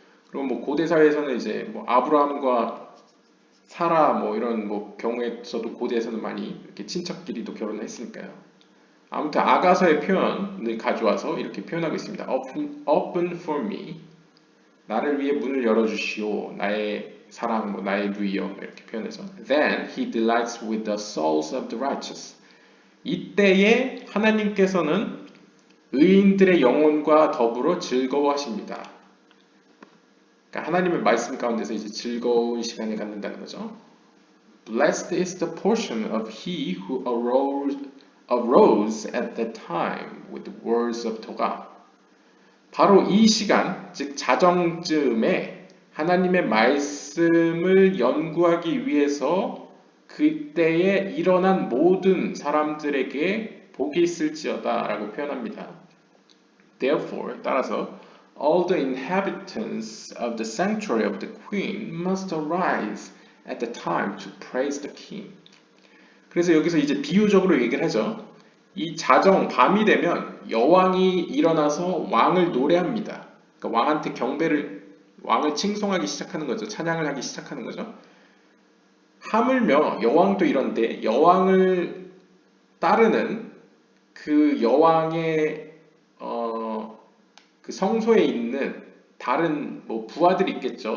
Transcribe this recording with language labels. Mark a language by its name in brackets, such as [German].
[Korean] 그리고 뭐 고대 사회에서는 이제 뭐 아브라함과 사라 뭐 이런 뭐 경우에서도 고대에서는 많이 이렇게 친척끼리도 결혼을 했으니까요. 아무튼 아가서의 표현을 가져와서 이렇게 표현하고 있습니다. [English] Open for me. [Korean] 나를 위해 문을 열어주시오. 나의 사랑, 뭐 나의 누이여 이렇게 표현해서 [English] Then he delights with the souls of the righteous. [Korean] 이때에 하나님께서는 의인들의 영혼과 더불어 즐거워하십니다. 그러니까 하나님의 말씀 가운데서 이제 즐거운 시간을 갖는다는 거죠. [English] Blessed is the portion of he who arose at that time with the words of Torah. [Korean] 바로 이 시간, 즉 자정쯤에 하나님의 말씀을 연구하기 위해서 그때에 일어난 모든 사람들에게 복이 있을지어다 라고 표현합니다. [English] Therefore, [Korean] 따라서 [English] all the inhabitants of the sanctuary of the queen must arise at the time to praise the king. [Korean] 그래서 여기서 이제 비유적으로 얘기를 하죠. 이 자정 밤이 되면 여왕이 일어나서 왕을 노래합니다. 그러니까 왕한테 왕을 칭송하기 시작하는 거죠. 찬양을 하기 시작하는 거죠. 하물며 여왕도 이런데 여왕을 따르는 그 여왕의 그 성소에 있는 다른 뭐 부하들이 있겠죠.